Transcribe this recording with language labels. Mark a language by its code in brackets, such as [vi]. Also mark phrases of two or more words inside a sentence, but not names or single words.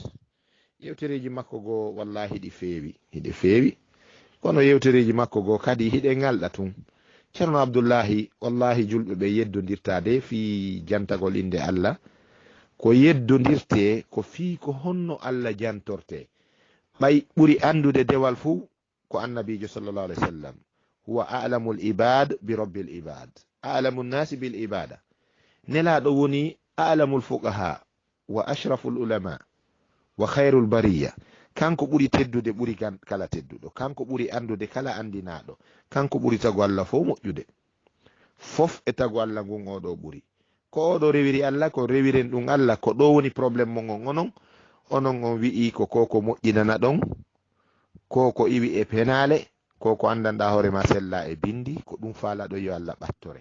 [ff] yewtereji makko go wallahi hiɗi feewi kono yewtereji makko go kadi hiɗe ngalɗa tun. ceerno Abdoullahi wallahi julɓe ɓe yeddodirtade fi jantagol inde Allah ko yeddodirte ko fi ko honno Allah jantorte. ɓay ɓuri andude dewal fuu ko annabijo [ar] صلى الله عليه وسلم هو أعلم العباد برب العباد أعلم الناس بالعبادة. [ff] nelaɗo woni [ar] أعلم الفقهاء وأشرف العلماء وخير البرية. [ff] kanko ɓuri teddude ɓuri kala tedduɗo, kanko ɓuri andude kala andinaɗo, kanko ɓuri tago Allah fo moƴƴude fof e tago Allah ngun oɗo ɓuri. ko oɗo rewiri Allah ko rewiren ɗum Allah ko ɗo woni probléme mo gon onon on wi'i ko koko moƴƴinana ɗon, ko iwi e penale, ko andanɗa hoore ma sella e bindi, ko ɗum faala ɗo yo Allah ɓattore.